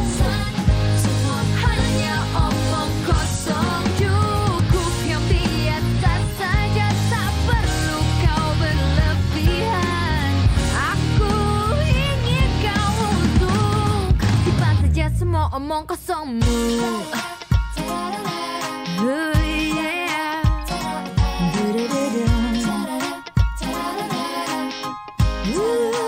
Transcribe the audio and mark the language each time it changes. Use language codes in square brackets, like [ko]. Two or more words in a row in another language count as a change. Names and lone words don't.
[id] Semua hanya omong kosong. Cukup yang biasa saja, tak perlu kau berlebihan. Aku ingin kau untuk simpan saja semua omong kosongmu. [en] Oh yeah. Du-du-du-du. Ooh,